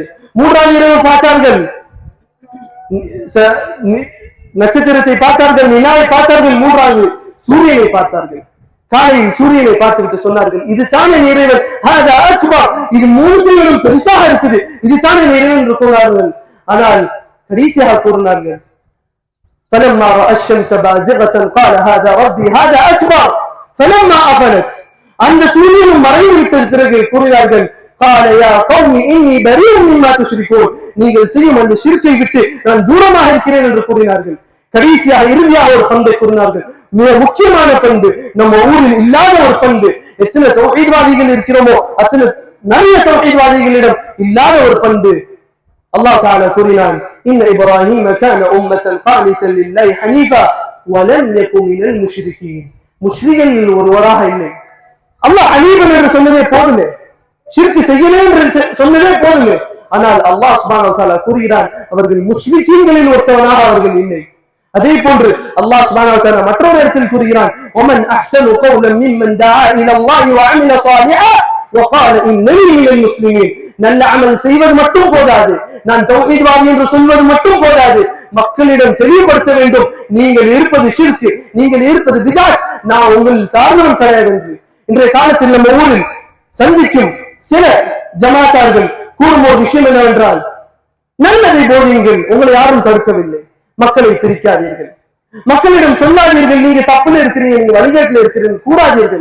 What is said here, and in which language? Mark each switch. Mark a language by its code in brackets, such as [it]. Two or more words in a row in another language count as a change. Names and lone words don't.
[ta] மூன்றாவது இரவு பார்த்தார்கள், நட்சத்திரத்தை பார்த்தார்கள், நிலாவை பார்த்தார்கள். மூன்றாவது சூரியனை பார்த்தார்கள். காலையில் சூரியனை பார்த்துவிட்டு சொன்னார்கள், இது தானே இறைவன், இது மூணுத்தையும் பெருசாக இருக்குது, இது தானே இறைவன் என்று கூறினார்கள். ஆனால் கடைசியாக கூறினார்கள், [ar] فلما رأى الشمس بازغة قال هذا ربي هذا أكبر فلما أفلت. [ta] அந்த சூரியனும் மறைந்து விட்டது பிறகு கூறினார்கள், [ar] قال يا قوم إني بريء مما تشركون. [ta] நீங்கள் செய்யும் அந்த ஷிர்க்கை விட்டு நான் தூரமாக இருக்கிறேன் என்று கூறினார்கள். கடைசியாக இறுதியாக ஒரு பண்பை கூறினார்கள், மிக முக்கியமான பண்பு, நம்ம ஊரில் இல்லாத ஒரு பண்பு. எத்தனை தௌஹீத்வாதிகள் இருக்கிறோமோ அத்தனை நிறைய தௌஹீத்வாதிகளிடம் இல்லாத ஒரு பண்பு. [ar] الله تعالى கூறினான், إن إبراهيم كان أمة قانتا لله حنيفا ولم يك من المشركين. [ta] முஷ்ரிகளில் ஒருவராக இல்லை. அல்லாஹ் ஹனீஃபன் என்று சொன்னதே போதுமே, ஷிர்க் செய்யலே என்று சொன்னதே போதுமே. ஆனால் [ar] الله سبحانه وتعالى [ta] கூறுகிறான், அவர்கள் முஷ்ரிகீன்களில் ஒருத்தவனாக அவர்கள் இல்லை. அதே போன்று [ar] الله سبحانه وتعالى [ta] மற்றொரு இடத்தில் கூறுகிறான், [ar] ومن احسن قولا ممن دعا الى الله وعمل صالحا وقال انني من المسلمين. [ta] நல்ல அமல் செய்வது மட்டும் போதாது, நான் தௌஹீத்வாதி என்று சொல்வது மட்டும் போதாது, மக்களிடம் தெளிவுபடுத்த வேண்டும், நீங்கள் இருப்பது ஷிர்க், நீங்கள் இருப்பது பிதாத், நான் உங்கள் சார்ந்தவன் கிடையாது என்று. இன்றைய காலத்தில் நம்ம ஊரில் சந்திக்கும் சில ஜமாத்தார்கள் கூறும் ஒரு விஷயம் என்னவென்றால், நல்லதை போதியுங்கள், உங்களை யாரும் தடுக்கவில்லை, மக்களை பிரிக்காதீர்கள், மக்களிடம் சொல்லாதீர்கள், நீங்க தப்புல இருக்கிறீங்க, நீங்க வழிகாட்டில் இருக்கிறீர்கள் கூறாதீர்கள்.